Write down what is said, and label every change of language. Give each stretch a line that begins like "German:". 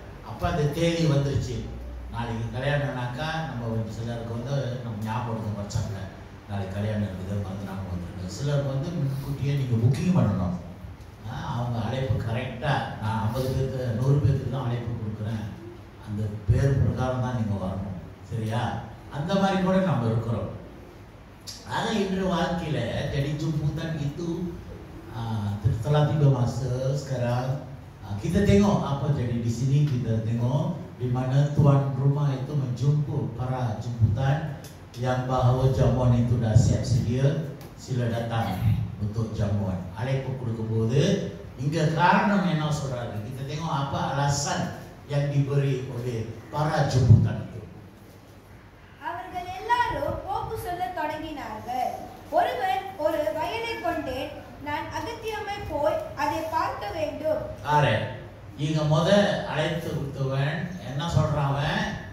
Tamil: அப்போ அந்த தேதி வந்துருச்சு, நாளைக்கு கல்யாணம்னாக்கா நம்ம சிலருக்கு வந்து நம்ம ஞாபகம் வச்சாங்க, நாளைக்கு கல்யாணம் இருக்குது, மறந்துடாமல் வந்துருக்கு. சிலருக்கு வந்து முன்கூட்டியே நீங்கள் புக்கிங் பண்ணணும். அவங்க அழைப்பு கரெக்டாக, நான் 50 பேருக்கு 100 பேருக்கு தான் அழைப்பு கொடுக்குறேன், அந்த பேர் பிரகாரம் தான் நீங்கள் வரணும், சரியா? அந்த மாதிரி கூட நம்ம இருக்கிறோம். ஆக இன்று வாழ்க்கையில்
Malay: jadi jemputan itu telah tiba masa sekarang kita tengok apa jadi di sini. Kita tengok di mana tuan rumah itu menjemput para jemputan yang bahawa jamuan itu dah siap sedia, sila datang untuk jamuan.
Tamil: அழைப்பு கொடுக்கும்போது இங்க காரணம் என்ன சொல்றாரு?
Malay: kita tengok apa alasan yang diberi oleh para jemputan itu.
Tamil: அவர்கள் எல்லாரும் போக்கு சொல்ல தொடங்கினார்கள். ஒருவன், ஒரு வயலை கொண்டேன், நான் அகத்தியமாய் போய் அதை பார்க்க வேண்டும். ஆரே, இங்க அழைத்து கொடுத்தவன் என்ன சொல்றான்?